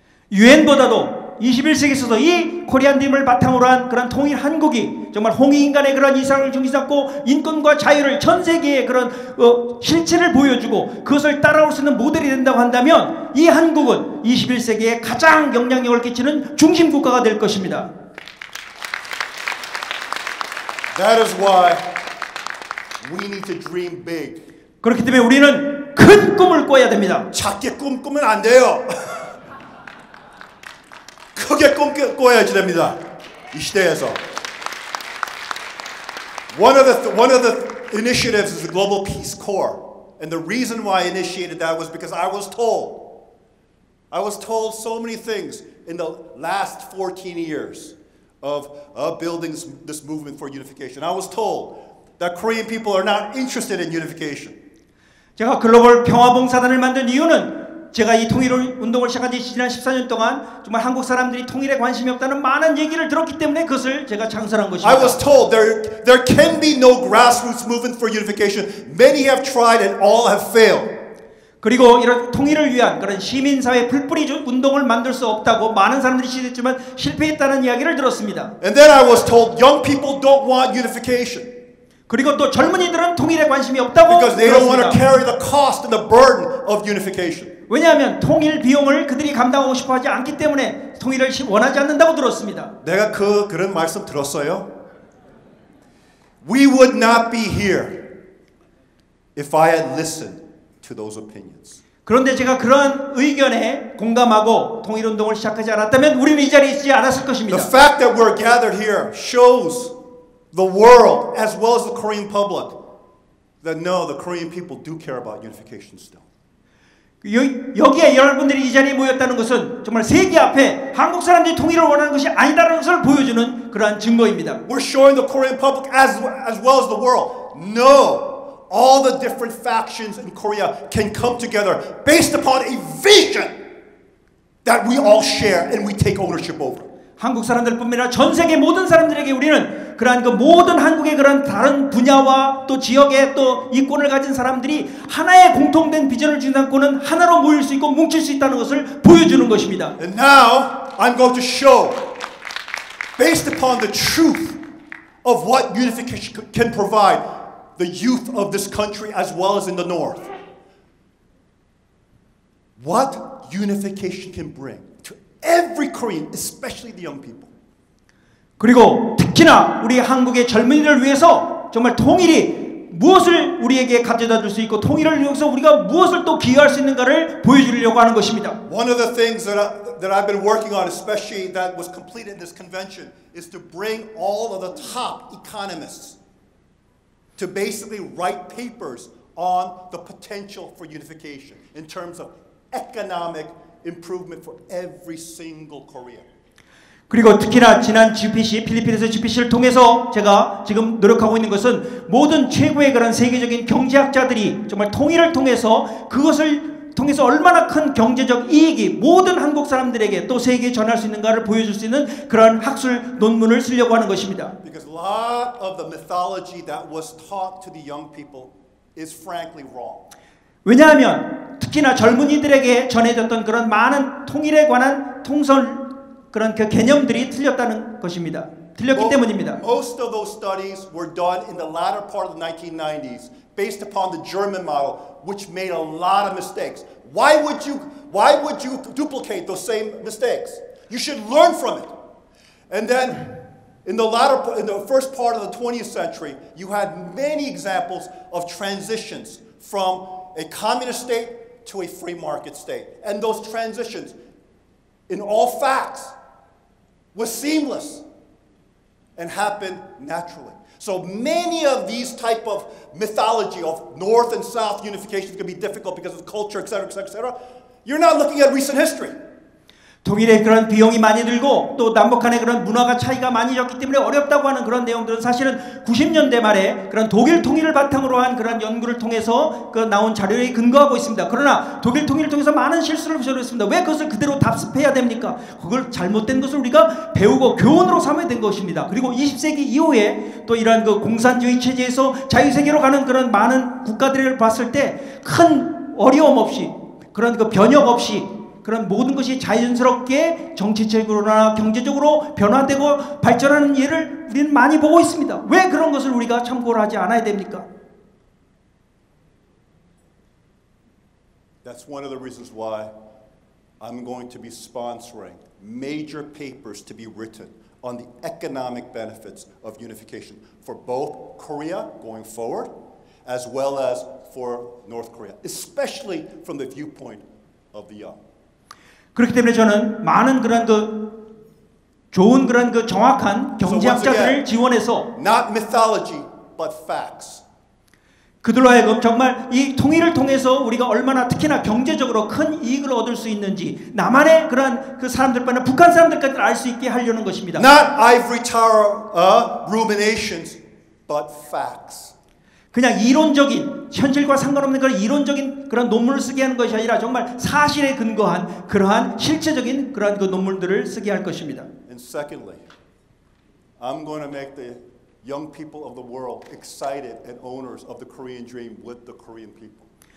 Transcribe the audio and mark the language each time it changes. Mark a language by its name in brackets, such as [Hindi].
[Korean] 유엔보다도 21세기에서도 이 코리안 드림을 바탕으로 한 그런 통일 한국이 정말 홍익인간의 그런 이상을 중심 삼고 인권과 자유를 전 세계에 그런 실체를 보여주고 그것을 따라올 수 있는 모델이 된다고 한다면 이 한국은 21세기에 가장 영향력을 끼치는 중심 국가가 될 것입니다. [English] That is why we need to dream big. [Korean] 그렇기 때문에 우리는 큰 꿈을 꿔야 됩니다. 작게 꿈꾸면 안 돼요. 크게 꿈꿔야지 됩니다. 이 시대에서. [English] One of the initiatives is the Global Peace Corps, and the reason why I initiated that was because I was told so many things in the last 14 years of building this movement for unification. I was told that Korean people are not interested in unification. [Korean] 제가 글로벌 평화봉사단을 만든 이유는 제가 이 통일 운동을 시작한 지 지난 14년 동안 정말 한국 사람들이 통일에 관심이 없다는 많은 얘기를 들었기 때문에 그것을 제가 창설한 것입니다. [English] I was told there can be no grassroots movement for unification. Many have tried and all have failed. [Korean] 그리고 이런 통일을 위한 그런 시민사회 풀뿌리 운동을 만들 수 없다고 많은 사람들이 시도했지만 실패했다는 이야기를 들었습니다. [English] And then I was told young people don't want unification. [Korean] 그리고 또 젊은이들은 통일에 관심이 없다고 [English] Because they don't want to [Korean] 들었습니다. [English] carry the cost and the burden of unification. [Korean] 왜냐하면 통일 비용을 그들이 감당하고 싶어하지 않기 때문에 통일을 원하지 않는다고 들었습니다. 내가 그런 말씀 들었어요. [English] We would not be here if I had listened to those opinions. [Korean] 그런데 제가 그러한 의견에 공감하고 통일 운동을 시작하지 않았다면 우리는 이 자리에 있지 않았을 것입니다. [English] The fact that we're gathered here shows the world as well as the Korean public that no, the Korean people do care about unification still. [Korean] 여기에 여러분들이 이 자리에 모였다는 것은 정말 세계 앞에 한국 사람들이 통일을 원하는 것이 아니다라는 것을 보여주는 그러한 증거입니다. [English] We're showing the Korean public as well as the world. No, all the different factions in Korea can come together based upon a vision that we all share and we take ownership over. [Korean] 한국 사람들뿐만 아니라 전 세계 모든 사람들에게 우리는 그러한 그 모든 한국의 그런 다른 분야와 또 지역의 또 이권을 가진 사람들이 하나의 공통된 비전을 주장하고는 하나로 모일 수 있고 뭉칠 수 있다는 것을 보여주는 것입니다. [English] And now I'm going to show, based upon the truth of what unification can provide the youth of this country as well as in the north, what unification can bring to every Korean, especially the young people. [Korean] 그리고 특히나 우리 한국의 젊은이를 위해서 정말 통일이 무엇을 우리에게 가져다 줄 수 있고 통일을 위해서 우리가 무엇을 또 기여할 수 있는가를 보여주려고 하는 것입니다. [English] One of the things that I've been working on, especially that was completed in this convention, is to bring all of the top economists to basically write papers on the potential for unification in terms of economic improvement for every single Korean. [Korean] 그리고 특히나 지난 GPC, 필리핀에서 GPC를 통해서 제가 지금 노력하고 있는 것은 모든 최고의 그런 세계적인 경제학자들이 정말 통일을 통해서 그것을 통해서 얼마나 큰 경제적 이익이 모든 한국 사람들에게 또 세계에 전할 수 있는가를 보여줄 수 있는 그런 학술 논문을 쓰려고 하는 것입니다. [English] Because a lot of the mythology that was taught to the young people is frankly wrong. [Korean] 왜냐하면 특히나 젊은이들에게 전해졌던 그런 많은 통일에 관한 통설 그런 그 개념들이 틀렸다는 것입니다. 틀렸기 때문입니다. [English] Most of those studies were done in the latter part of the 1990s based upon the German model, which made a lot of mistakes. Why would you duplicate those same mistakes? You should learn from it. And then in the first part of the 20th century, you had many examples of transitions from a communist state to a free market state. And those transitions, in all facts, was seamless and happened naturally. So many of these type of mythology of North and South unification is going to be difficult because of culture, etc., etc., etc. You're not looking at recent history. [Korean] 독일의 그런 비용이 많이 들고 또 남북 간의 그런 문화가 차이가 많이 졌기 때문에 어렵다고 하는 그런 내용들은 사실은 90년대 말에 그런 독일 통일을 바탕으로 한 그런 연구를 통해서 그 나온 자료에 근거하고 있습니다. 그러나 독일 통일을 통해서 많은 실수를 저질렀습니다. 왜 그것을 그대로 답습해야 됩니까? 그걸 잘못된 것을 우리가 배우고 교훈으로 삼아야 된 것입니다. 그리고 20세기 이후에 또 이러한 그 공산주의 체제에서 자유세계로 가는 그런 많은 국가들을 봤을 때 큰 어려움 없이 그런 그 변혁 없이 그런 모든 것이 자연스럽게 정치적으로나 경제적으로 변화되고 발전하는 예를 우리는 많이 보고 있습니다. 왜 그런 것을 우리가 참고를 하지 않아야 됩니까? [English] That's one of the reasons why I'm going to be sponsoring major papers to be written on the economic benefits of unification for both Korea going forward as well as for North Korea, especially from the viewpoint of the young. [Korean] 그렇기 때문에 저는 많은 그런 그 좋은 그런 그 정확한 경제학자들을 지원해서 [English] not mythology but facts. [Korean] 그들로 하여금 정말 이 통일을 통해서 우리가 얼마나 특히나 경제적으로 큰 이익을 얻을 수 있는지 남한의 그런 그 사람들뿐만 북한 사람들까지 알 수 있게 하려는 것입니다. [English] Not ivory tower ruminations but facts. [Korean] 그냥 이론적인 현실과 상관없는 그런 이론적인 그런 논문을 쓰게 하는 것이 아니라 정말 사실에 근거한 그러한 실체적인 그러한 그 논문들을 쓰게 할 것입니다. [English] And secondly, I'm going to make the young people of the world excited and owners of the Korean dream with the Korean people.